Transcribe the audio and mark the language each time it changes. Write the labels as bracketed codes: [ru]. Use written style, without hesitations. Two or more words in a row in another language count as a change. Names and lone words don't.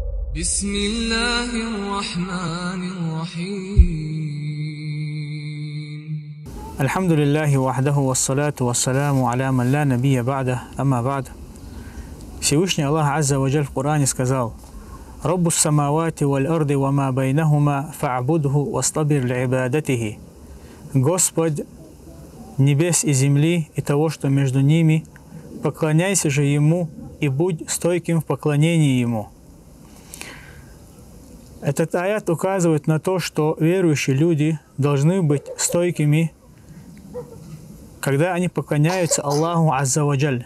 [ar] بسم الله الرحمن الرحيم الحمد لله وحده والصلاة والسلام على من لا نبي بعده, أما بعد. [ru] Всевышний Аллах [ar] عز وجل [ru] в Коране сказал: [ar] «رب السماوات والأرض وما بينهما فاعبده واصطبر لعبادته». [ru] Господь небес и земли и того, что между ними, поклоняйся же Ему и будь стойким в поклонении Ему. Этот аят указывает на то, что верующие люди должны быть стойкими, когда они поклоняются Аллаху [ar] عز وجل.